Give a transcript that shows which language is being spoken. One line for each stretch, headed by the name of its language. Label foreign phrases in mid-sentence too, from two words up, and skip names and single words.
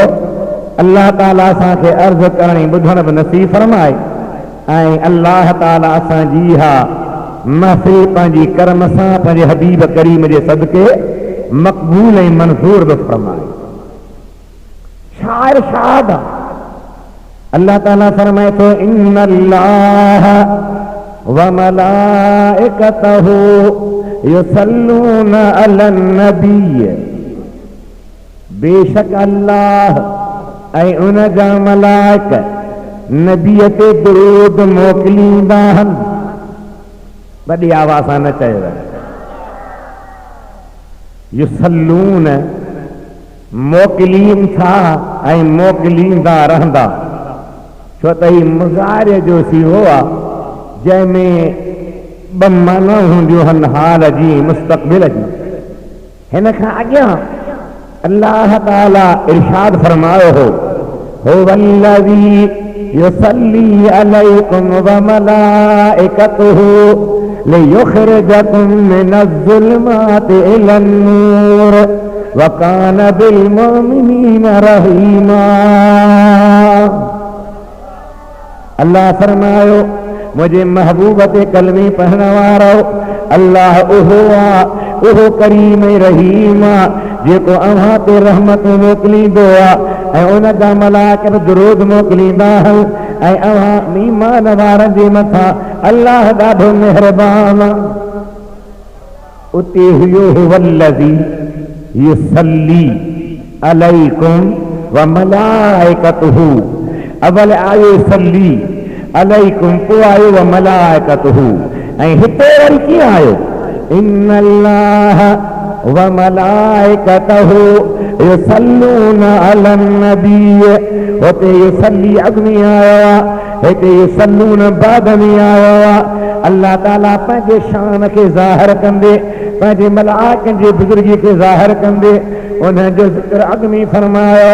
Sindhi: अल्लाह ताला असांखे अर्ज़ु करण ऐं ॿुधण बि नसीब फरमाए ऐं अल्लाह ताला असांजी हा महफ़िल पंहिंजी कर्म सां पंहिंजे हबीब करीम जे सदके मक़बूल ऐं मंज़ूर बि फरमाए। शायर शाद अल्लाह ताला फरमाए थो
Arabic: إن الله وملائكته يصلون على النبي.
Sindhi: बेशक अल्लाह ऐं उन जा मलाइक नबीअ ते दुरूद मोकिलींदा आहिनि। वॾी आवाज़ सां न चयो। युसल्लून मोकिलीन था ऐं मोकिलींदा रहंदा। छो त ही मुज़ारिय जो सीगो आहे जंहिंमें ॿ माना हूंदियूं आहिनि, हाल जी मुस्तक़बिल जी। हिन खां अॻियां अल्लाह ताला इरशाद फरमायो हो
Arabic: هو الذي يصلي عليكم وملائكته ليخرجكم من الظلمات إلى النور وكان بالمؤمنين رحيما.
Sindhi: अल्लाह फरमायो मुझे महबूब ते कलमे पढ़ण वारो अल्लाह उहो आहे, उहो करीम रहीम आहे जेको अव्हां ते रहमत मोकिलींदो आहे ऐं उन जा मलाइक बि दुरूद मोकिलींदा आहिनि ऐं अव्हां ईमान वारनि जे मथां अल्लाह ॾाढो महिरबान आहे। उते हुयो
Arabic: هو الذي يصلي عليكم وملائكته.
Sindhi: अवल आयो
Arabic: صلى عليكم,
Sindhi: पोइ आयो
Arabic: وملائكته,
Sindhi: ऐं हिते वरी कीअं आयो
Arabic: إن الله وملائكته يصلون على النبي.
Sindhi: हुते युसल्ली अॻु में आयो आहे, हिते युसल्लून बाद में आयो आहे। अल्लाह ताला पंहिंजे शान खे ज़ाहिर कंदे, पंहिंजे मलाइकनि जी बुज़ुर्गी खे ज़ाहिर कंदे उन जो ज़िक्र अॻु में फरमायो।